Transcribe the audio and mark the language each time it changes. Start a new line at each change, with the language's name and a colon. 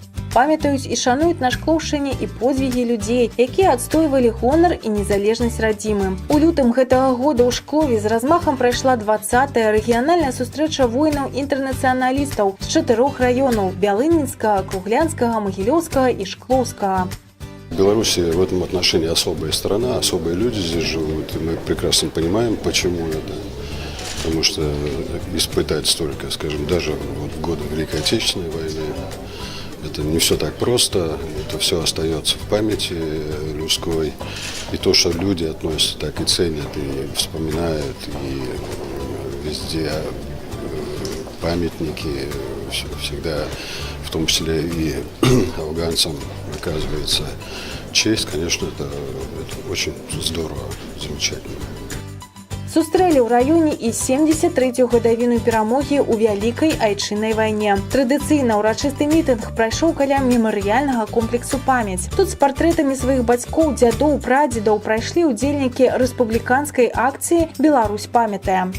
Belarusian: Памятаюць і шануюць на Шклоўшчыне і подзвігі людзей, якія адстойвалі гонар і незалежнасць радзімы. У лютым гэтага года ў Шклове з размахам прайшла 20-я рэгіянальная сустрэча воінаў-інтэрнацыяналістаў з 4 раёнаў – Бялынінскага, Круглянскага, Магілёўскага и Шклоўскага.
Russian: В Беларуси в этом отношении особая страна, особые люди здесь живут, и мы прекрасно понимаем, почему это. Потому что испытать столько, скажем, даже вот в годы Великой Отечественной войны, это не все так просто, это все остается в памяти людской. И то, что люди относятся так и ценят, и вспоминают, и везде памятники всегда, в том числе и афганцам, оказывается честь, конечно, это очень здорово, замечательно.
Belarusian: Сустрэлі ў раёне і 73-ю гадавіну перамогі ў Вялікай айчыннай вайне. Традыцыйна ўрачысты мітынг прайшоў каля мемарыяльнага комплексу «Памяць». Тут з партрэтамі сваіх бацькоў, дзядоў, прадзедаў прайшлі ўдзельнікі рэспубліканскай акцыі «Беларусь памятае».